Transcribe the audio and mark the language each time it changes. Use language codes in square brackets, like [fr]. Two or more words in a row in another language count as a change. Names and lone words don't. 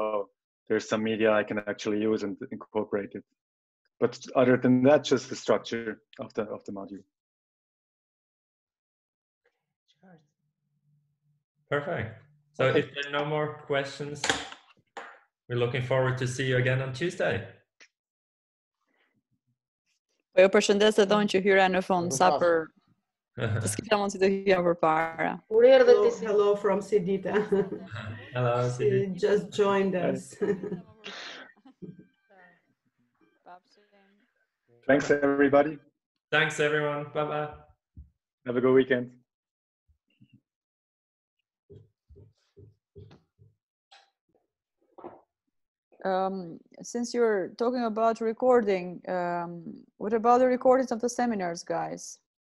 [en] Oh, there's some media I can actually use and incorporate it. But other than that, just the structure of the module. Perfect. So if there are no more questions, we're looking forward to see you again on Tuesday. [sq] Po ju përshëndes edhe unë që hyra në fund sa për të s'kisha mundësi të hyja përpara. [en] Hello from Sidita. Hello, Sidita. She just joined us. Thanks, everybody. Thanks, everyone. Bye-bye. Have a good weekend. Since you're talking about recording, what about the recordings of the seminars, guys?